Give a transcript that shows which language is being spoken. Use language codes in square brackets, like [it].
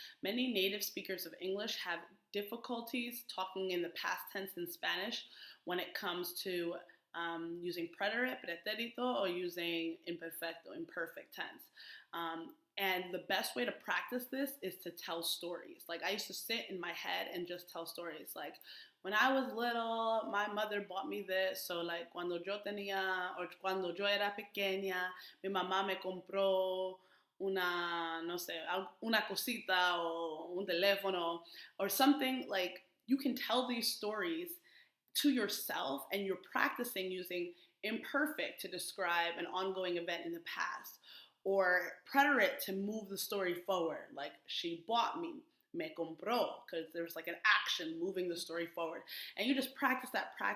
[en] Many native speakers of English have difficulties talking in the past tense in Spanish when it comes to using preterite, pretérito, or using imperfecto, imperfect tense. And the best way to practice this is to tell stories. Like, I used to sit in my head and just tell stories. Like, when I was little, my mother bought me this. So, like, [es] cuando yo era pequeña, mi mamá me compró una cosita o un teléfono [en] or something. Like, you can tell these stories to yourself, and you're practicing using imperfect to describe an ongoing event in the past, or preterite to move the story forward, like she bought me compró, because there's like an action moving the story forward. And you just practice that.